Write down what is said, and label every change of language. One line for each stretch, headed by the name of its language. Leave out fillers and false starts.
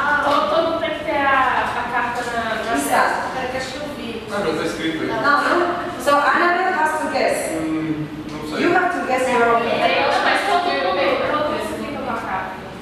Portuguese: Todo mundo tem que ter a carta na Exato. Peraí que acho que eu vi. Ah, não está escrito aí. no.
English: So Annabelle has to guess.
Portuguese: Não sei.
English: You have to guess your own.
Portuguese: Mas todo mundo fica com a carta.